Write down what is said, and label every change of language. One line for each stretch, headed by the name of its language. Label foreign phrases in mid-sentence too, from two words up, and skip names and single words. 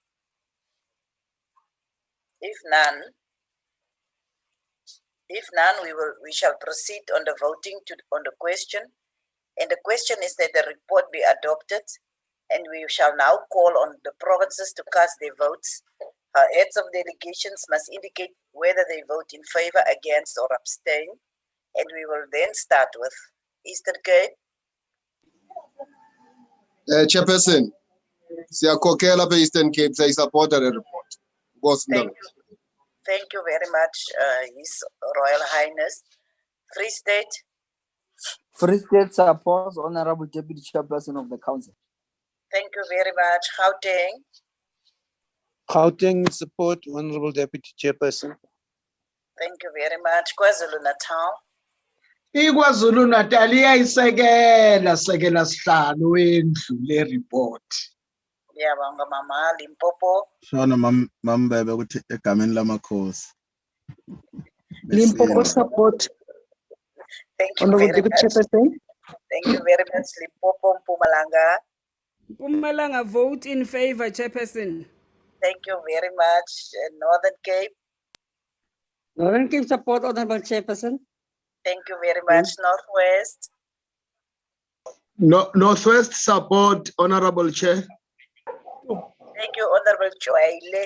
English: If none, we shall proceed on the voting on the question. And the question is that the report be adopted, and we shall now call on the provinces to cast their votes. Heads of delegations must indicate whether they vote in favor, against, or abstain. And we will then start with Eastern Cape.
Xhosa: Chairperson, siyakhokhela apha Eastern Cape, siyayisapota le report.
English: Thank you very much, His Royal Highness. Free State. Free State supports Honorable Deputy Chairperson of the Council. Thank you very much. Gauteng. Gauteng support Honorable Deputy Chairperson. Thank you very much. KwaZulu-Natal.
Zulu: iKwaZulu Natal iyayisekela sihlalo wendlu le report. Ngiyabonga mama. Limpopo. Shona mambebe ukuthi egameni lamakhosi.
English: Limpopo support. Thank you Honorable very Deputy much. Chairperson. Thank you very much, Limpopo. Mpumalanga. Mpumalanga vote in favor, Chairperson. Thank you very much. Northern Cape. Northern Cape support Honorable Chairperson. Thank you very much. Northwest. Northwest support Honorable Chair. Thank you, Honorable Chwaile.